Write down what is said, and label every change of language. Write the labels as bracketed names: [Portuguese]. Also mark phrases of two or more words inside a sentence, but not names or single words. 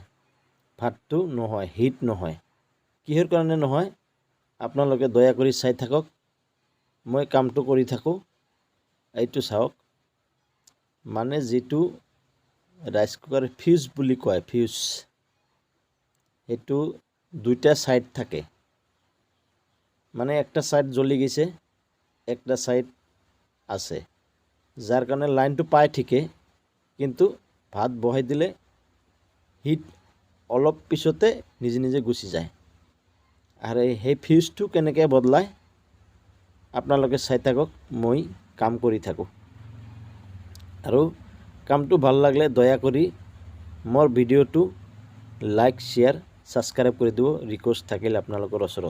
[Assamese] ভাতটো নহয়, হিট নহয়। কিহৰ কাৰণে নহয় আপোনালোকে দয়া কৰি চাই থাকক, মই কামটো কৰি থাকোঁ। এইটো চাওক, মানে যিটো [English] rice cooker fuse [Assamese] বুলি কয়, ফিউজ, সেইটো দুইটা সাইড থাকে। মানে একটা সাইড জ্বলি গেছে, একটা সাইড আছে, যার কারণে লাইনটো পায় ঠিকে, কিন্তু ভাত বহাই দিলে হিট অলপ পিছতে নিজে নিজে গুচি যায়। আৰু সেই ফিউজটো কেনেকৈ বদলায় আপোনালোকে চাই থাকক, মই কাম কৰি থাকোঁ। আৰু কামটো ভাল লাগিলে দয়া কৰি মোৰ ভিডিঅ'টো [English] like share subscribe [Assamese] কৰি দিব, ৰিকুৱেষ্ট থাকিল আপোনালোকৰ ওচৰত।